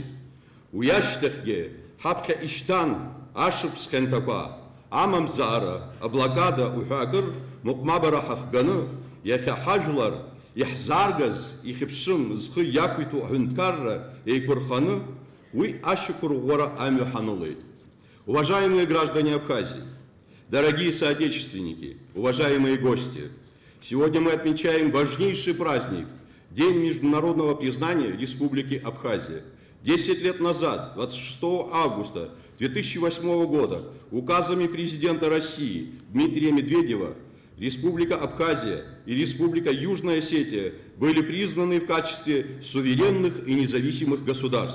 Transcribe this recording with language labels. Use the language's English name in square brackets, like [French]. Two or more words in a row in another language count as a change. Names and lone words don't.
[Abkhazian] Уи ашьҭахьгьы ҳаԥхьа ишьҭан ашықәс хьанҭақәа, амамзаара, аблокада уҳәа мыҟәмабара ҳахганы, иахьа ҳажәлар иаҳзааргаз ихьыԥшым зхы иақәиҭу аҳәынҭқарра еиқәырханы уи ашьақәырӷәӷәара амҩа ҳанылеит. [Russian] Уважаемые граждане Абхазии, дорогие соотечественники, уважаемые гости, сегодня мы отмечаем важнейший праздник – День международного признания Республики Абхазия. 10 лет назад, 26 августа 2008 года, указами президента России Дмитрия Медведева Республика Абхазия и Республика Южная Осетия были признаны в качестве суверенных и независимых государств.